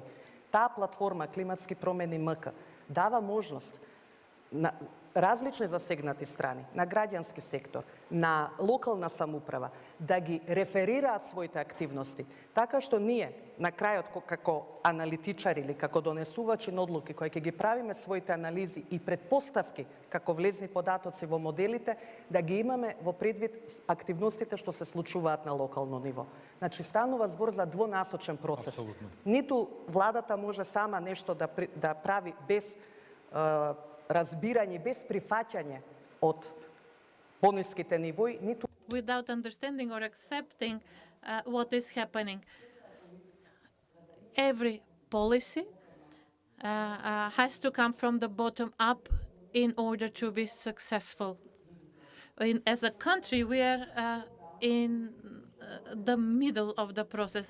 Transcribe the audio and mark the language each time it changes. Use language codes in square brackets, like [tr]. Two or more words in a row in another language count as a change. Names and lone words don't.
[mk] Таа платформа Климатски промени МК дава можност на различни засегнати страни, на граѓански сектор, на локална самоуправа, да ги реферираат своите активности, така што ние, на крајот, како аналитичари или како донесувачи на одлуки, кои ќе ги правиме своите анализи и предпоставки, како влезни податоци во моделите, да ги имаме во предвид активностите што се случуваат на локално ниво. Значи, станува збор за двонасочен процес. Апсолутно. Ниту владата може сама нешто да прави без разбирање, без прифаќање од пониските нивои, ниту [en] without understanding or accepting what is happening. Every policy has to come from the bottom up in order to be successful. As a country, we are in the middle of the process.